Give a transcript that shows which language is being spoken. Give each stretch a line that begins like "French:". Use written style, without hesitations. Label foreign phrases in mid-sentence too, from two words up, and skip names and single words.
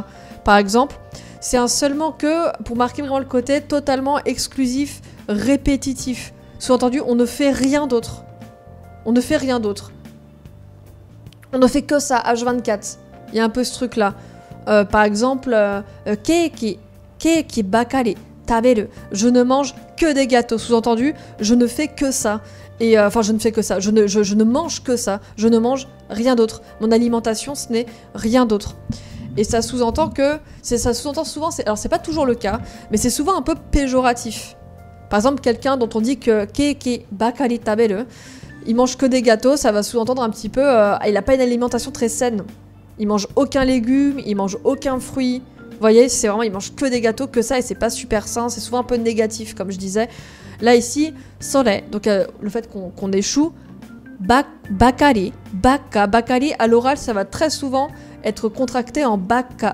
French: Par exemple. C'est un seulement que pour marquer vraiment le côté totalement exclusif, répétitif. Sous-entendu, on ne fait rien d'autre. On ne fait rien d'autre. On ne fait que ça, H24. Il y a un peu ce truc-là. Par exemple,
Japanese: ケーキばかり食べる.
French: Je ne mange que des gâteaux. Sous-entendu, je ne fais que ça. Et enfin, je ne fais que ça. Je ne mange que ça. Je ne mange rien d'autre. Mon alimentation, ce n'est rien d'autre. Et ça sous-entend souvent, alors c'est pas toujours le cas, mais c'est souvent un peu péjoratif. Par exemple, quelqu'un dont on dit que
Japanese: ケーキばかり食べる,
French: il mange que des gâteaux, ça va sous-entendre un petit peu, il a pas une alimentation très saine. Il mange aucun légume, il mange aucun fruit. Vous voyez, c'est vraiment, il mange que des gâteaux, que ça, et c'est pas super sain, c'est souvent un peu négatif, comme je disais. Là, ici, sore, donc le fait qu'on échoue,
Japanese: ばかり、ばかり,
French: à l'oral, ça va très souvent être contracté en bakka.